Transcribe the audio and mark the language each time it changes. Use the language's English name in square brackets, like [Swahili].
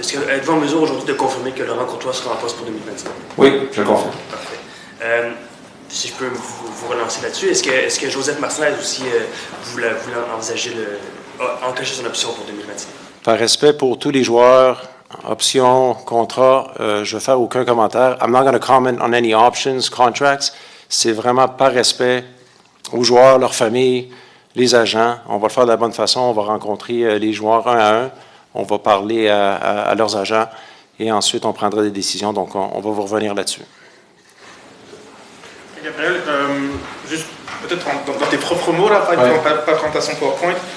[French] Êtes-vous en mesure aujourd'hui de confirmer que Laurent Courtois sera en poste pour 2025? Oui, je confirme. Parfait. Si je peux vous relancer là-dessus, est-ce que Joseph Martinez aussi voulait envisager encacher son option pour 2025? Par respect pour tous les joueurs, options, contrats, je ne vais faire aucun commentaire. [English] I'm not going to comment on any options, contracts. [French] C'est vraiment par respect aux joueurs, leurs familles, les agents. On va le faire de la bonne façon. On va rencontrer les joueurs un à un. On va parler à leurs agents et ensuite on prendra des décisions. Donc, on va vous revenir là-dessus. Gabriel, juste peut-être dans tes propres mots, là, pas présentation PowerPoint.